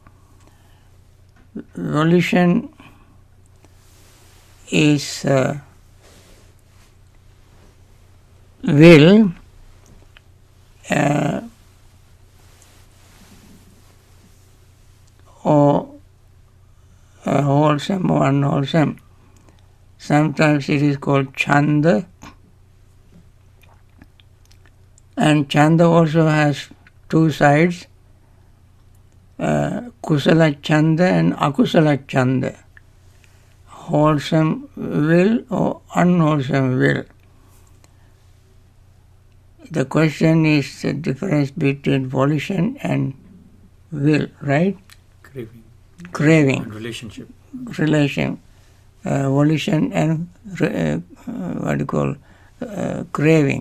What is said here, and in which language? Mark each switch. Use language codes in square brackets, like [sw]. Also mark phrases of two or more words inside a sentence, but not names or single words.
[en] Volition is will or wholesome or unwholesome. Sometimes it is called chanda, and chanda also has two sides, [pi] kusala chanda and akusala chanda, [en] wholesome will or unwholesome will. The question is the difference between volition and will, right? Craving. And relationship. Volition and craving.